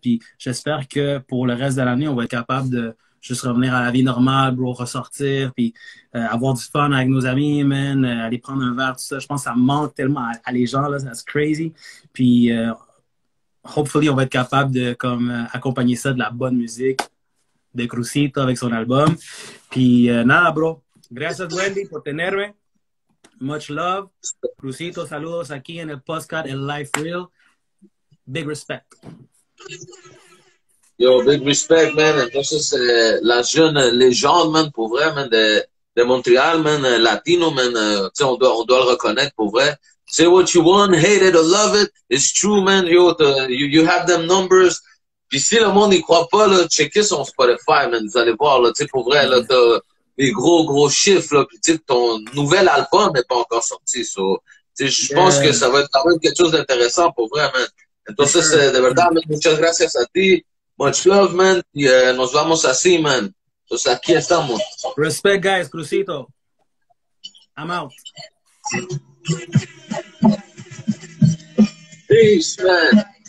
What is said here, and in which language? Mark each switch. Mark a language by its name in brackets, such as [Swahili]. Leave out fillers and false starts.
[French] Puis j'espère que pour le reste de l'année, on va être capable de juste revenir à la vie normale, bro, ressortir, puis avoir du fun avec nos amis, man, aller prendre un verre, tout ça. Je pense que ça manque tellement à les gens, là. C'est crazy. Puis, hopefully, on va être capable de comme accompagner ça de la bonne musique, de Crucito avec son album. [Spanish] Puis, nada, bro. Gracias, Wendy, por tenerme. [English] Much love. [Spanish] Crucito, saludos aquí en el podcast El Life Real. [English] Big respect. Yo, big respect, man. [French] Entonces, la jeune légende, man, pour vrai, man, de Montréal, man, latino, man, tu sais, on doit le reconnaître, pour vrai. [English] Say what you want, hate it or love it. It's true, man. Yo, you have them numbers. [French] Puis si le monde n'y croit pas, là, checkez son Spotify, man. Vous allez voir, là, tu sais, pour vrai, là, t'as des gros chiffres, là. Puis tu sais, ton nouvel album n'est pas encore sorti. So, tu sais, je pense que ça va être quand même quelque chose d'intéressant, pour vrai, man. [Spanish] Entonces, de verdad, man, muchas gracias a ti. [English] Much love, man. [Spanish] Y nos vamos así, man. Entonces, aquí estamos. [English] Respect, guys. Crucito. I'm out. Peace, man.